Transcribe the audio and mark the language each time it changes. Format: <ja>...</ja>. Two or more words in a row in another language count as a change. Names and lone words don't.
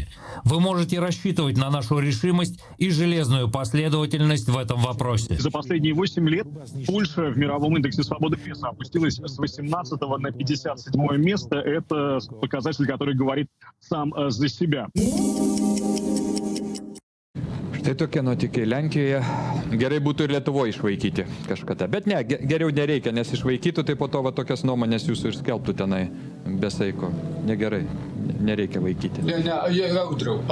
<ru>Вы можете рассчитывать на нашу решимость и железную последовательность в этом вопросе. За последние 8 лет Польша в мировом индексе свободы прессы опустилась с 18 на 57 место. Это показатель, который говорит сам за себя.</ru> <lt>Štai tokie nuotykiai Lenkijoje. Gerai būtų ir Lietuvoje išvaikyti kažkada. Bet ne, geriau nereikia, nes išvaikytų, tai po to va tokias nuomonės jūsų ir skelbtų tenai be saiko. Negerai, nereikia vaikyti.</lt>